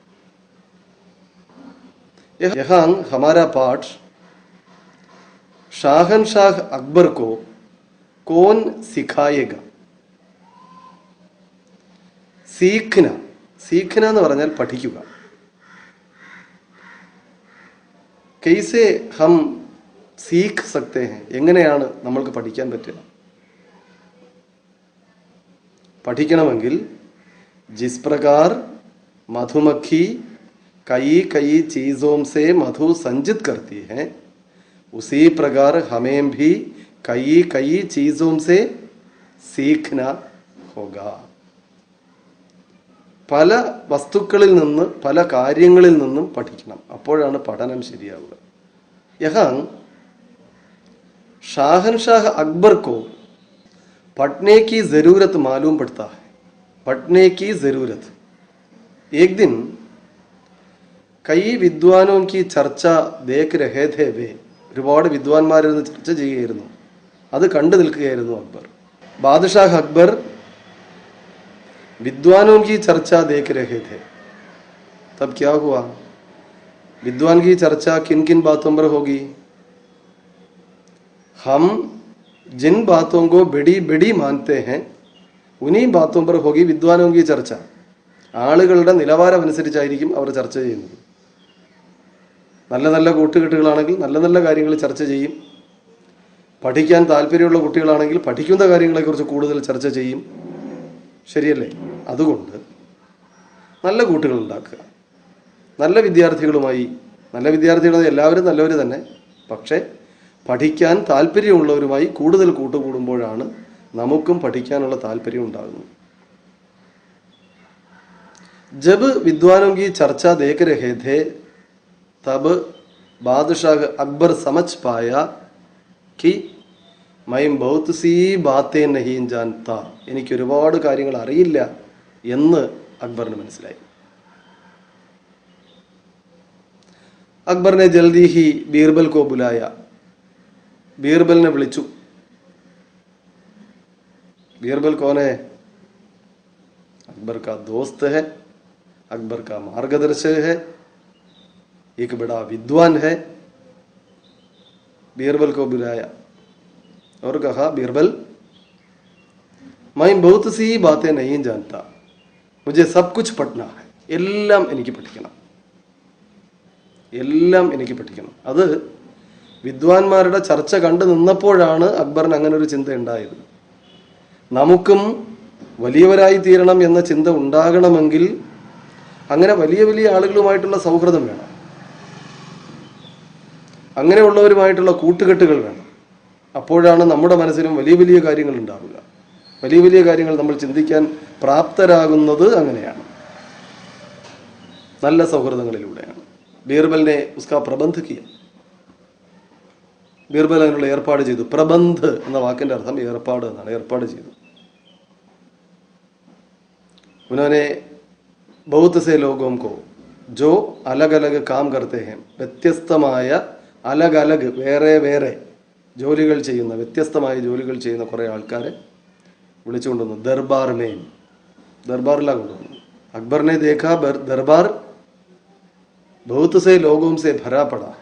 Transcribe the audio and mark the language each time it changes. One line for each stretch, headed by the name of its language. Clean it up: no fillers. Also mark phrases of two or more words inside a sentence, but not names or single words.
Hindi: यहाँ हमारा पाठ शाहनशाह अकबर को कौन सिखाएगा. सीखना, सीखना
Malayalam: എന്ന് പറഞ്ഞാൽ പഠിക്കുക.
Hindi: कैसे हम सीख सकते हैं,
Malayalam: എങ്ങനെയാണ് നമ്മൾക്ക് പഠിക്കാൻ പറ്റുക?
Hindi: പഠിക്കണമെങ്കിൽ जिस प्रकार मधुमक्खी कई कई चीज़ों से मधु संचित करती है, उसी प्रकार हमें भी कई कई चीज़ों से सीखना होगा.
Malayalam: പല വസ്തുക്കളിൽ നിന്ന് പല കാര്യങ്ങളിൽ നിന്നും പഠിക്കണം, അപ്പോഴാണ് പഠനം ശരിയാവുക.
Hindi: यहाँ शाहनशाह अकबर को पढ़ने की ज़रूरत मालूम पड़ता है. पढ़ने की ज़रूरत. एक दिन कई विद्वानों की चर्चा देख रहे थे.
Malayalam: वे ഒരുപാട് വിദ്വാൻമാരിരുന്ന് ചർച്ച ചെയ്യുകയായിരുന്നു, അത് കണ്ടു നിൽക്കുകയായിരുന്നു അക്ബർ.
Hindi: ബാദഷാഹ് അക്ബർ विद्वानों की चर्चा देख रहे थे. तब क्या हुआ? विद्वान की चर्चा किन किन बातों पर होगी? हम जिन बातों को बड़ी बड़ी मानते हैं उन्हीं बातों पर होगी विद्वानों की चर्चा.
Malayalam: ആളുകളുടെ നിലവാരം അനുസരിച്ചായിരിക്കും അവർ ചർച്ച ചെയ്യുന്നത്. നല്ല നല്ല കൂട്ടുകെട്ടുകളാണെങ്കിൽ നല്ല നല്ല കാര്യങ്ങൾ ചർച്ച ചെയ്യും. പഠിക്കാൻ താല്പര്യമുള്ള കുട്ടികളാണെങ്കിൽ പഠിക്കുന്ന കാര്യങ്ങളെക്കുറിച്ച് കൂടുതൽ ചർച്ച ചെയ്യും. ശരിയല്ലേ? അതുകൊണ്ട് നല്ല കൂട്ടുകൾ ഉണ്ടാക്കുക, നല്ല വിദ്യാർത്ഥികളുമായി. നല്ല വിദ്യാർത്ഥികൾ എല്ലാവരും നല്ലവർ തന്നെ, പക്ഷേ പഠിക്കാൻ താല്പര്യമുള്ളവരുമായി കൂടുതൽ കൂട്ടുകൂടുമ്പോഴാണ് നമുക്കും പഠിക്കാനുള്ള താല്പര്യം ഉണ്ടാകുന്നത്.
Hindi: जब विद्वानों की चर्चा देख रहे थे तब बादशाह अकबर समझ पाया कि मैं बहुत सी बातें नहीं जानता.
Malayalam: എനിക്ക് ഒരുപാട് കാര്യങ്ങൾ അറിയില്ല എന്ന് അക്ബറിന് മനസ്സിലായി.
Hindi: अकबर ने जल्दी ही बीरबल को बुलाया. बीरबल ने विളിച്ചു. बीरबल कौन है? अकबर का दोस्त है, अकबर का मार्गदर्शक है, एक बड़ा विद्वान है. बीरबल को बुलाया और कहा, बीरबल मैं बहुत सी बातें नहीं जानता, मुझे सब कुछ पढ़ना है.
Malayalam: എല്ലാം എനിക്ക് പഠിക്കണം, എല്ലാം എനിക്ക് പഠിക്കണം. അത് വിദ്വാൻമാരുടെ ചർച്ച കണ്ടു നിന്നപ്പോഴാണ് അക്ബറിന് അങ്ങനെ ഒരു ചിന്ത ഉണ്ടായത്. നമുക്കും വലിയവരായി തീരണം എന്ന ചിന്ത ഉണ്ടാകണമെങ്കിൽ അങ്ങനെ വലിയ വലിയ ആളുകളുമായിട്ടുള്ള സൗഹൃദം വേണം, അങ്ങനെയുള്ളവരുമായിട്ടുള്ള കൂട്ടുകെട്ടുകൾ വേണം. അപ്പോഴാണ് നമ്മുടെ മനസ്സിലും വലിയ വലിയ കാര്യങ്ങൾ ഉണ്ടാവുക. വലിയ വലിയ കാര്യങ്ങൾ നമ്മൾ ചിന്തിക്കാൻ പ്രാപ്തരാകുന്നത് അങ്ങനെയാണ്, നല്ല സൗഹൃദങ്ങളിലൂടെയാണ്.
Hindi: बीरबल ने उसका प्रबंध किया.
Malayalam: ബീർബൽ അതിനുള്ള ഏർപ്പാട് ചെയ്തു. പ്രബന്ധ് എന്ന വാക്കിന്റെ അർത്ഥം ഏർപ്പാട് എന്നാണ്. ഏർപ്പാട് ചെയ്തു.
Hindi: उन्होंने बहुत से लोगों को जो अलग अलग काम करते हैं,
Malayalam: വ്യത്യസ്തമായ
Hindi: अलग अलग
Malayalam: വേറെ വേറെ ജോലികൾ ചെയ്യുന്ന വ്യത്യസ്തമായ ജോലികൾ ചെയ്യുന്ന കുറേ ആൾക്കാരെ വിളിച്ചുകൊണ്ടുവന്നു. ദർബാറിനെയും ദർബാറിലാണ് കൊണ്ടുവന്നു.
Hindi: അക്ബറിനെ देखा दरबार बहुत से लोगों से भरा पड़ा है.